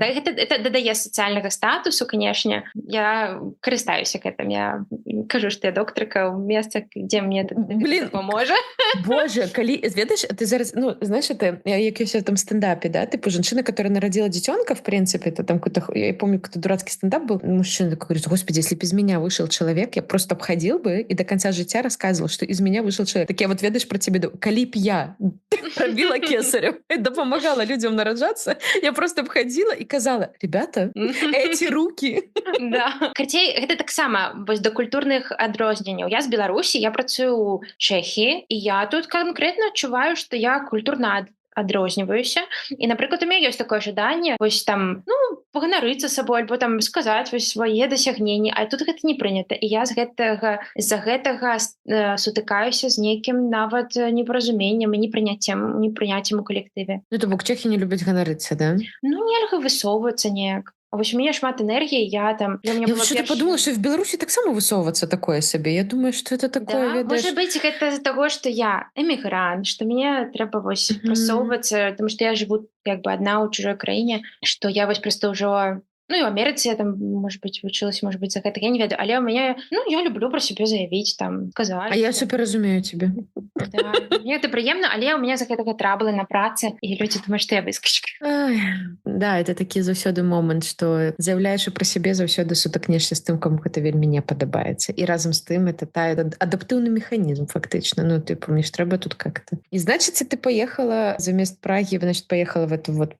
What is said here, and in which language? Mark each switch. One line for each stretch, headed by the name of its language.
Belarusian: Это дадае сацыяльнага статусу, конечно. Я карыстаюся гэтым. Я кажу, што я доктарка ў месцах, дзе мне паможа.
Russian: Боже,
Belarusian: калі, ведаеш, ты зараз,
Russian: знаешь, это, як я в этом стендапе, да, типа женщина, которая народила детенка, в принципе, это там какой-то, я помню, какой-то дурацкий стендап был, мужчина такой говорит, господи, если бы из меня вышел человек, человек, я просто обходил бы и до конца жыцця рассказывал, что из меня вышел человек. Так я вот ведаешь про тебе, калі б я пробила кесарем и допомагала людям нараджаться, я просто обходила и казала: ребята, эти руки. Да.
Belarusian: Карцей, гэта таксама вось да культурных адрозненняў. Я з Беларусі, я працую ў Чэхіі, і я тут канкрэтна адчуваю, што я культурна адрозніваюся. І, напрыклад, у мяне ёсць такое жаданне вось там, ну, паганарыцца сабой, альбо там сказаць вось свае дасягненні, а тут гэта не прынята. І я з-за гэтага сутыкаюся з нейкім нават непаразуменнем і непрыняццем у калектыве. Ну, то бок чэхі не любяць ганарыцца, да? Ну, нельга высоўвацца неяк. А вось у мяне шмат энергіі, я что-то подумала, что в Беларусі таксама высоўвацца такое сабе.
Russian: Я думаю, что это такое, да,
Belarusian: ведаеш... Может быть, гэта з-за таго, што я эмігрант, што мне трэба вось прасоўвацца, потому што я жыву як бы адна ў чужой краіне, што я вось проста ўжо... Ну, і ў Амерыцы я там, может быть, вучылася, может быть, за гэта, я не ведаю. Але ў мяне, ну, я люблю пра сябе заявіць, там, казаць. А я супер разумею тебе. Да, мне гэта прыемна, але ў мяне за гэтага траблы на працы, і людзі думаюць, што я выскачка. Да, это такі заўсёды момант, што заяўляеш пра сябе заўсёды сутыкнешся з тым, каму гэта вельмі не падабаецца. І разам з тым это адаптыўны механізм, фактычна.
Russian: Ну, типу, мне ж трэба тут как-то. І, значит, ты поехала замест Прагі, значит, поехала в эту вот...